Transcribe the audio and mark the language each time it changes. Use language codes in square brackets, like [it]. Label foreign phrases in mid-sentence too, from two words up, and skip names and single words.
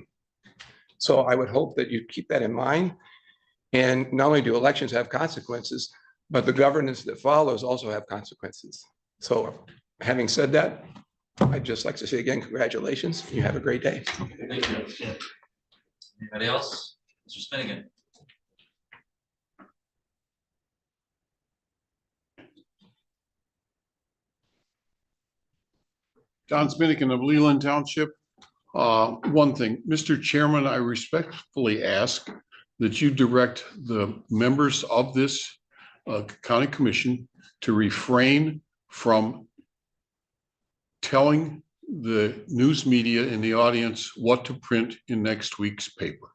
[en] So I would hope that you keep that in mind. And not only do elections have consequences, but the governance that follows also have consequences. So having said that, I'd just like to say again, congratulations. You have a great day. Thank you. Anybody else? Mr. Spinnigan. Don Spinnigan of Leland Township. One thing, Mr. Chairman, I respectfully ask that you direct the members of this county commission to refrain from telling the news media in the audience what to print in next week's paper.